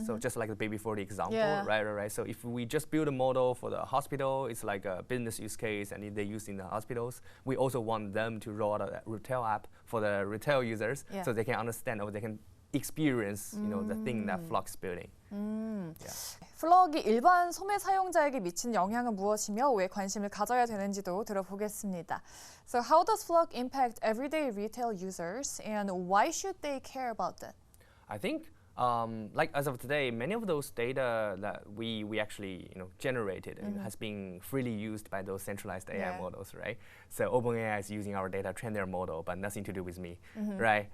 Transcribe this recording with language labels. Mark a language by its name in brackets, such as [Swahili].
[English] So just like the baby for the example, right. So if we just build a model for the hospital, it's like a business use case, and they use in the hospitals. We also want them to roll out a retail app for the retail users, so they can understand or they can experience the thing that FLock is building. [Korean] 플럭이 일반 소매 사용자에게 미친 영향은 무엇이며 왜 관심을 가져야 되는지도 들어보겠습니다. [English] So how does FLock impact everyday retail users and why should they care about that? I think like as of today, many of those data that we actually generated has been freely used by those centralized AI models, right? So OpenAI is using our data to train their model, but nothing to do with me, right?